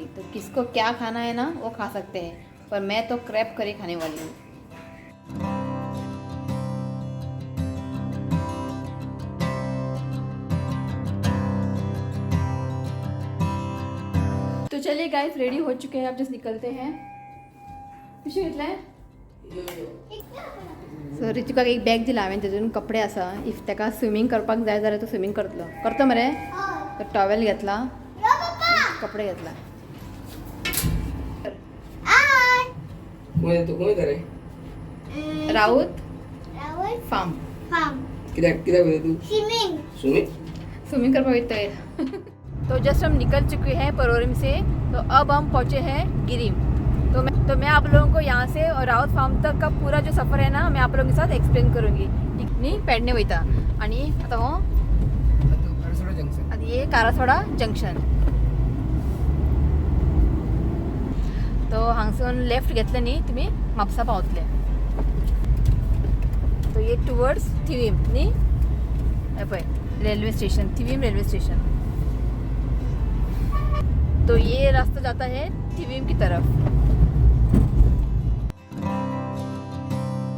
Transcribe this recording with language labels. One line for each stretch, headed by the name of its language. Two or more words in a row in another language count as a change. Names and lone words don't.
Hindi: तो किसको क्या खाना है ना वो खा सकते हैं, पर मैं तो
English: crab curry
Hindi: खाने वाली हूँ। तो चलिए गाइस, रेडी हो चुके हैं, अब जस्ट निकलते हैं।
Konkani: पिशवी घेतलाय? सो ऋतिका एक बॅग दिला हांवें, तेतून कपडे आसा। इफ ताका स्विमींग करपाक जाय जाल्यार तो स्विमींग करतो मरे। तो टॉवेल घेतला, कपडे घेतला। राऊत फार्म स्विमिंग करपाक वयतय।
Hindi: तो जस्ट हम निकल चुके हैं परवरिम से। तो अब हम पहुंचे हैं गिरिम। तो मैं आप लोगों को यहाँ से और राउत फार्म तक का पूरा जो सफ़र है ना मैं आप लोगों के साथ एक्सप्लेन करूँगी।
Konkani: नहीं पेडणे वयता आणि आता हो आता ये कारासवाडा जंक्शन। तो हांगसून लेफ्ट घेतले न्ही तुम्ही म्हापसा पावतले। तो ये टुवर्ड्स थिवीम न्ही, पळय
English: railway station,
Konkani: थिवीम
English: railway station.
Hindi: तो ये रास्ता जाता है थिवीम की तरफ।